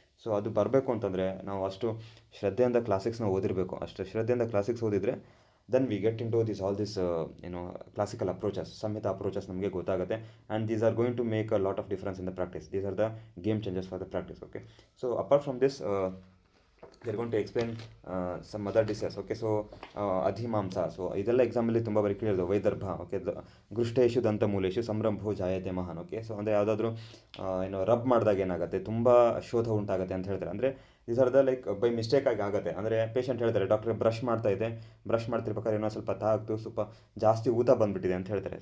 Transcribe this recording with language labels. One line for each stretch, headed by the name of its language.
Kannada: So ಅದು ಬರಬೇಕು ಅಂತಂದರೆ ನಾವು ಅಷ್ಟು ಶ್ರದ್ಧೆಯಿಂದ ಕ್ಲಾಸಿಕ್ಸ್ನ ಓದಿರಬೇಕು. ಅಷ್ಟು ಶ್ರದ್ಧೆಯಿಂದ ಕ್ಲಾಸಿಕ್ಸ್ ಓದಿದರೆ
English: then we get into all this classical approaches,
Kannada: Samhita approaches ನಮಗೆ ಗೊತ್ತಾಗುತ್ತೆ.
English: And these are going to make a lot of difference in the practice. These are the game changers for the practice. Okay, so apart from this they're going to explain some other dishes.
Kannada: Okay, so adhimamsa, so ಇದೆಲ್ಲ ಎಕ್ಸಾಮಲ್ಲಿ ತುಂಬ ಬಾರಿ ಕೇಳಿದ್ರು.
Sanskrit: ವೈದರ್ಭ, okay, ಗೃಷ್ಟೇಶು ದಂತಮೂಲೇಶು ಸಂರಂಭೋ ಜಾಯತೆ ಮಹಾನ್.
Kannada: Okay, so ಅಂದರೆ ಯಾವುದಾದ್ರೂ ಏನು ರಬ್ ಮಾಡಿದಾಗ ಏನಾಗುತ್ತೆ, ತುಂಬ ಶೋಧ ಉಂಟಾಗುತ್ತೆ ಅಂತ ಹೇಳ್ತಾರೆ. ಅಂದರೆ
English: these are the like by mistake
Kannada: ಆಗಿ ಆಗುತ್ತೆ. ಅಂದರೆ ಪೇಷಂಟ್ ಹೇಳ್ತಾರೆ, ಡಾಕ್ಟ್ರೆ ಬ್ರಷ್ ಮಾಡ್ತಾ ಇದೆ, ಬ್ರಷ್ ಮಾಡ್ತಿರ್ಬೇಕಾದ್ರೆ ಏನೋ ಸ್ವಲ್ಪ ತಾಗ್ತು, ಸ್ವಲ್ಪ ಜಾಸ್ತಿ ಊತ ಬಂದುಬಿಟ್ಟಿದೆ ಅಂತ ಹೇಳ್ತಾರೆ.